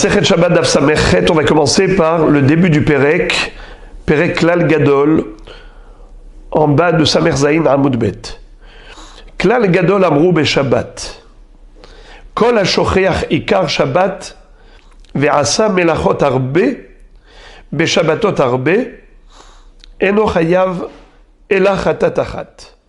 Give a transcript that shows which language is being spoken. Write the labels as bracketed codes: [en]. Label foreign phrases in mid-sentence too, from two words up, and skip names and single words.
[he] מסכת שבת דף סמכת, [fr] on va commencer par le début du Perek, [he] פרק כלל גדול, [fr] en bas de [he] סמך זין עמוד ב. כלל גדול אמרו בשבת. כל השוכח עיקר שבת, ועשה מלאכות הרבה, בשבתות הרבה, אינו חייב אלא חטאת אחת.